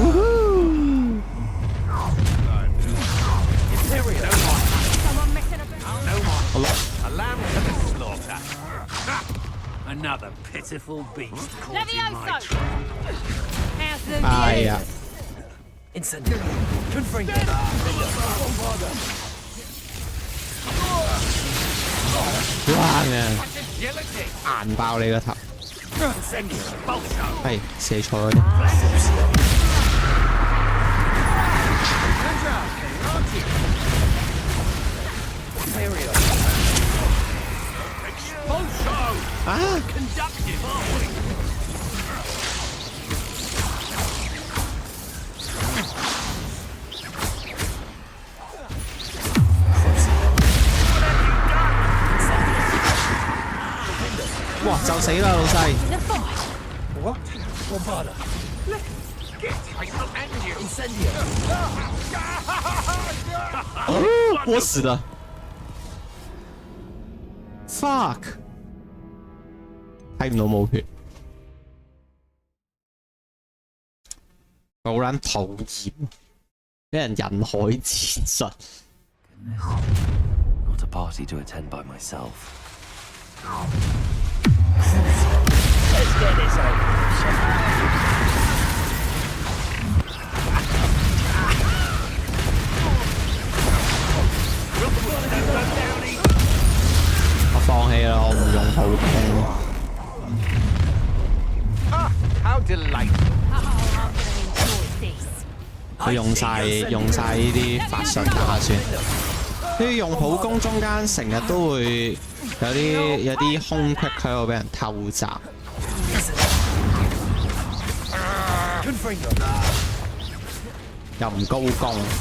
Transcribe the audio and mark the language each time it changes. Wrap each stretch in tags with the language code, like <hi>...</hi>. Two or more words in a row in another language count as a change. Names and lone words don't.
<yue>好啦。</yue> <en>A lamb to the slaughter. Another pitiful beast caught in my trap. 哎呀！ Incendio. Confringo.</en> <yue>哇嘅，硬爆你個頭！係射錯咗啲。啊！哇！就死啦，老細！</yue> <en>What? Bombada. I shall end you. Incendio.</en> <yue>我死了 ！fuck，睇唔到冇血，好撚討厭，俾人人海戰術。</yue> <en>Not a party to attend by myself. Let's get this over.</en> <yue>我放棄啦，我唔用普攻。</yue> <en>Ah, how delightful.</en> <yue>佢用晒呢啲法術打算。呢啲用普攻中間成日都會有啲空隙喺度俾人偷襲。又唔高攻。</yue>